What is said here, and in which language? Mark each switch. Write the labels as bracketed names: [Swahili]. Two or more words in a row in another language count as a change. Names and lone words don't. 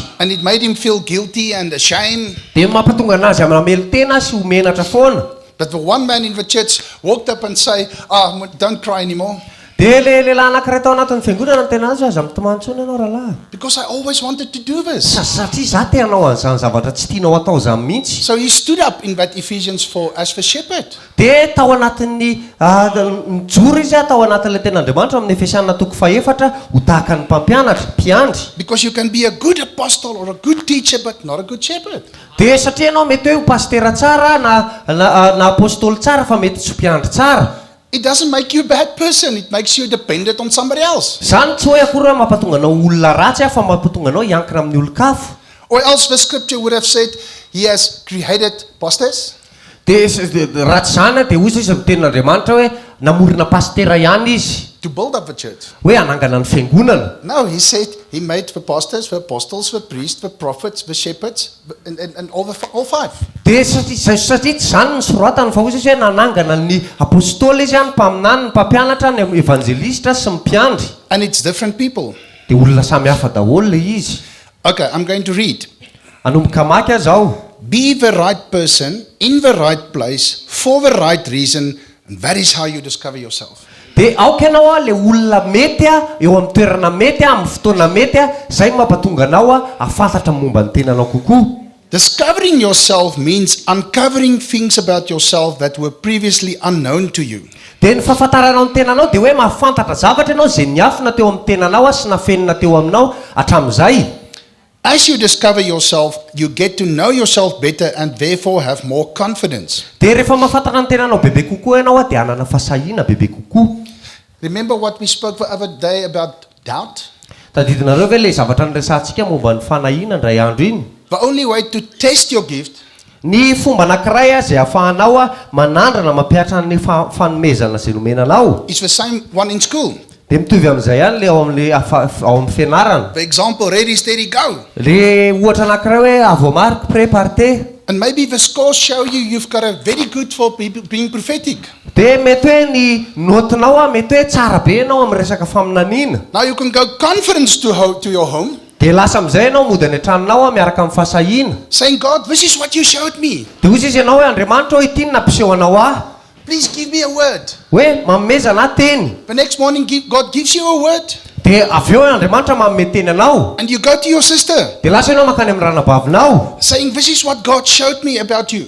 [English] And it made him feel guilty and ashamed. [Malagasy] Dia mampatonga anazy amin'amelo tena sy homenatra foana. [English] But the one man in the church walked up and said, don't cry anymore. [Malagasy] Dia le lehilahy anankiray tao anatin'ny fiangonana ny tena azy aza mitomany tsony ianao rahalahy. [English] Because I always wanted to do this. [Malagasy] Satria za te hanao an'izany zavatra tsy tianao atao izany mihitsy. [English] So he stood up in that Ephesians 4 as the shepherd. [Malagasy] Dia tao anatin'ny mijoro izy tao anatin'ilay ten'Andriamanitra amin'ny Efesiana toko 4 ho tahaka ny mpampianatra, mpiandry. [English] Because you can be a good apostle or a good teacher but not a good shepherd. [Malagasy] Dia satria ianao mety hoe ho pastera tsara na apôstôly tsara fa mety tsy ho mpiandry tsara. [English] It doesn't make you a bad person. It makes you dependent on somebody else. [Malagasy] Zany tsy hoe akory mampatonga anao olona ratsy fa mampatonga anao hiankina amin'ny olon-kafo. [English] Or else the scripture would have said, he has created pastors. [Malagasy] Dia ratsy zany dia hoy izy amin'ny tenin'Andriamanitra hoe namorona pastera ihany izy [English] To build up the church. [Malagasy] hoe hanangana ny fiangonana. [English] No, he said he made the pastors, the apostles, the priests, the prophets, the shepherds, and all five. [Malagasy] Dia satria tsy zany ny soratany fa hoy izy hoe nanangana ny apôstôly izy ny mpaminany, ny mpampianatra, ny evangelista sy ny mpiandry. [English] And it's different people. [Malagasy] Dia olona samy hafa daholo le izy. [English] Okay, I'm going to read. [Malagasy] Anomboka maky aho zao. [English] Be the right person, in the right place, for the right reason, and that is how you discover yourself. [Malagasy] Dia aoka ianao le olona mety eo amin'ny toerana mety amin'ny fotoana mety zay mampatonga anao afantatra momba ny tenanao kokoa. [English] Discovering yourself means uncovering things about yourself that were previously unknown to you. [Malagasy] Dia ny fahafantaranao ny tenanao dia hoe mahafantatra zavatra ianao izay niafina teo amin'ny tenanao sy nafenina teo aminao hatramin'izay. [English] As you discover yourself, you get to know yourself better and therefore have more confidence. [Malagasy] Dia rehefa mahafantatra ny tenanao bebe kokoa ianao dia hanana fahasahiana bebe kokoa. [English] Remember what we spoke the other day about doubt? [Malagasy] Tadidinareo ve le zavatra niresantsika momba ny fanahiana indray andro iny. [English] The only way to test your gift [Malagasy] Ny fomba anankiray izay ahafahanao manandrana mampiatra ny fanomezana izay nomenanao. [English] is the same one in school. [Malagasy] Dia mitovy amin'izay ihany le ao amin'ny fianarana. [English] For example, ready, steady, go. [Malagasy] Le ohatra anankiray hoe [French] avô marque prêt partez. [English] And maybe the scores show you've got a very good for being prophetic. [Malagasy] Dia mety hoe ny notinao mety hoe tsara be ianao amin'ny resaka faminaniana. [English] Now you can go confidence to your home, [Malagasy] Dia lasa amin'izay ianao mody any an-tranonao miaraka amin'ny fahasahiana. [English] saying, God, this is what you showed me. [Malagasy] Dia hoy izy ianao hoe Andriamanitra hoe ity ny nampiseho anao ahy. [English] Please give me a word. [Malagasy] Hoe mamomezana ahy teny. [English] The next morning, God gives you a word. [Malagasy] dia avy eo Andriamanitra manome teny anao [English] And you go to your sister [Malagasy] dia lasa ianao mankany amin'ny ranabavinao [English] saying, this is what God showed me about you.